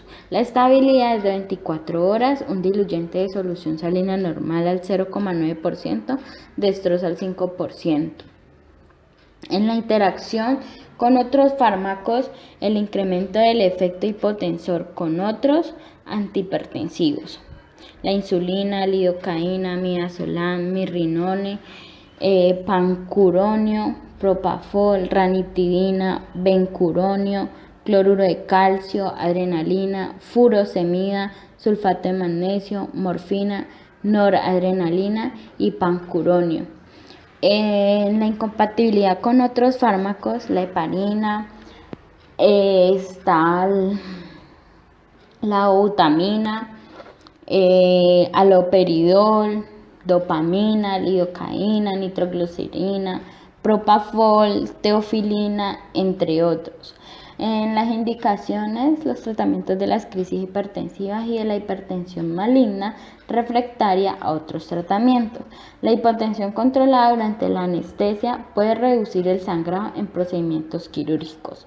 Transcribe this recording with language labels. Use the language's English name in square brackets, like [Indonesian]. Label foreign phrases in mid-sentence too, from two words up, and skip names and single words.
[Spanish] La estabilidad es de 24 horas, un diluyente de solución salina normal al 0,9%, de estros al 5%. En la interacción con otros fármacos, el incremento del efecto hipotensor con otros antihipertensivos. la insulina, lidocaína, midazolam, mirrinone, pancuronio, propafol, ranitidina, bencuronio, cloruro de calcio, adrenalina, furosemida, sulfato de magnesio, morfina, noradrenalina y pancuronio. En la incompatibilidad con otros fármacos, la heparina, está la butamina, aloperidol, dopamina, lidocaína, nitroglicerina, propafol, teofilina, entre otros. En las indicaciones, los tratamientos de las crisis hipertensivas y de la hipertensión maligna refractaria a otros tratamientos. La hipotensión controlada durante la anestesia puede reducir el sangrado en procedimientos quirúrgicos.